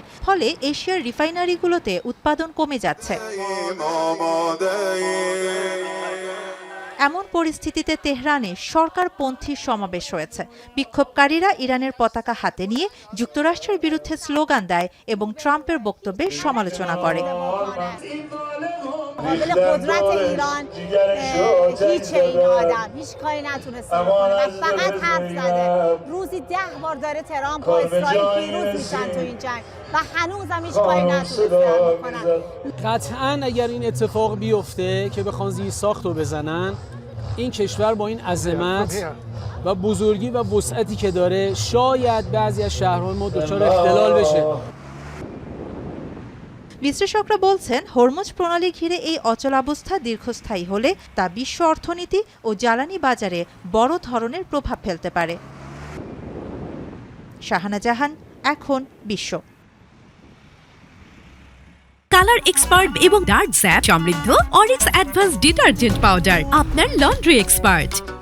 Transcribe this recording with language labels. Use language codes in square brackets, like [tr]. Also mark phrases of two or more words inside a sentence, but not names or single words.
[bn] ফলে এশিয়ার রিফাইনারিগুলোতে উৎপাদন কমে যাচ্ছে। এমন পরিস্থিতিতে তেহরানে সরকারপন্থী সমাবেশ হয়েছে। বিক্ষোভকারীরা ইরানের পতাকা হাতে নিয়ে যুক্তরাষ্ট্রের বিরুদ্ধে স্লোগান দেয় এবং ট্রাম্পের বক্তব্যের সমালোচনা করে। [fa] قابل قدرت ایران هیچ این آدم هیچ کاری نتونسته بکنه و فقط حرف زده. روزی 10 بار داره ترامپ و اسرائیل پیروز میشن تو این جنگ و هنوزم هیچ کاری نتونستن بکنن. قطعاً اگر این اتفاق بیفته که بخوان زیرساخت رو بزنن، این کشور با این عظمت و بزرگی و وسعتی که داره شاید بعضی از شهرهای ما دچار اختلال بشه. [bn] বিশ্লেষকরা বলছেন, হরমুজ প্রণালী ঘিরে এই অচলাবস্থা দীর্ঘস্থায়ী হলে তা বিশ্ব অর্থনীতি ও জ্বালানি বাজারে বড় ধরনের প্রভাব ফেলতে পারে। শাহানা জাহান, এখন বিশ্ব। কালার এক্সপার্ট এবং ডার্ক স্যাপ সমৃদ্ধ অরিক্স অ্যাডভান্স ডিটারজেন্ট পাউডার, আপনার লন্ড্রি এক্সপার্ট।